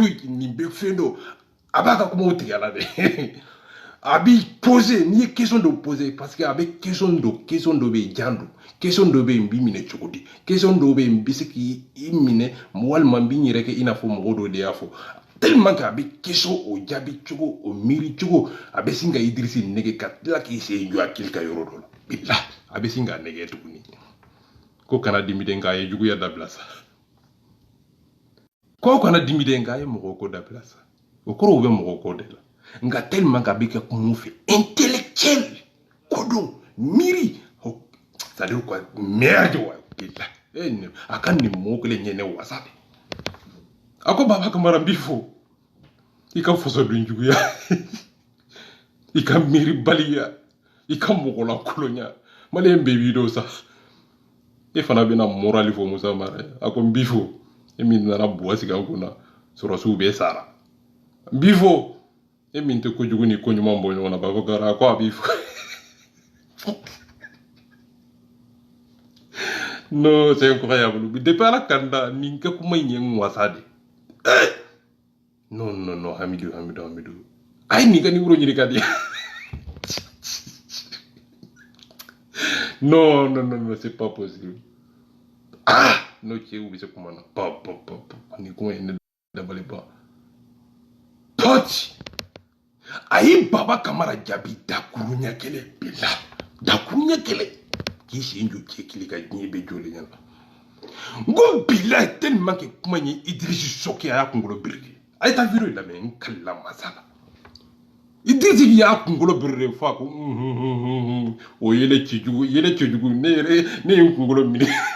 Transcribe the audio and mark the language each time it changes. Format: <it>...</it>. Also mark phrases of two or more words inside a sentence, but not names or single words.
<bm>coyi nin bɛ fɛn dɔ a b'a ka kumaw tigɛ a la dɛ a b'i poser n'i ye question dɔ poser</bm> <fr>parce que</fr> <bm>a bɛ question dɔ bɛ yen jan don question dɔ bɛ yen n b'i minɛ cogo di question dɔ bɛ yen n bɛ se k'i minɛ walima n b'i yɛrɛ kɛ i n'a fɔ mɔgɔ dɔ de y'a fɔ</bm> <fr>tellement que</fr> <bm>a bɛ question o jaabi cogo o miiri cogo a bɛ sin ka Idrissa nɛgɛ ka tila k'i sen jɔ a kili ka yɔrɔ dɔ la bilahi a bɛ sin k'a nɛgɛ tuguni ko kana dimi den k'a ye juguya dabila sa ko kana dimi den k'a ye mɔgɔ ko dabila sa o kɔrɔ o bɛ mɔgɔ kɔ de la nka</bm> <fr>tellement que</fr> <bm>a bɛ kɛ kun fɛ intellectuel kodɔn miiri</bm> <fr>c'est à dire quoi merde</fr> <bm>wa bilahi a ka nin mɔgɔ kelen ɲɛ ne wasa de a ko Baba Kamara n b'i fo i ka fasoden juguya i ka miiri baliya i ka mɔgɔlankolonya maliyɛn bɛɛ b'i dɔn sa e fana bɛna morali fɔ Musa Mara ye a ko n b'i fo e min nana Buwa sigi an kunna sɔrɔsiw bɛɛ sara n b'i fo e min tɛ kojugu ni ko ɲuman bɔ ɲɔgɔn na Baba Kamara a ko a b'i fo</bm> <fr>non c'est incroyable depuis</fr> <bm>Ala kanda nin kɛ kuma in ye n wasa de non Hamidu a ye nin ka numéro ɲini ka di</bm> <fr>non c'est pas possible</fr> <bm>n'o cɛw bɛ se kuma na nin kuma in ne dabali ban pɔti a ye Baba Kamara jaabi dakuru ɲɛ kelen bila dakuru ɲɛ kelen k'i sen jɔ cɛ kelen ka diɲɛ bɛ jɔlen ɲɛna n ko bilahi</bm> <fr>tellement que</fr> <bm>kuma in ye Idrissa choqué a y'a kunkolo biriki a ye taa video lamɛn n kalila masa la Idrissa y'a kunkolo biriki fɔ a ko o yɛlɛ cɛjugu ne ye n kunkolo minɛ</bm>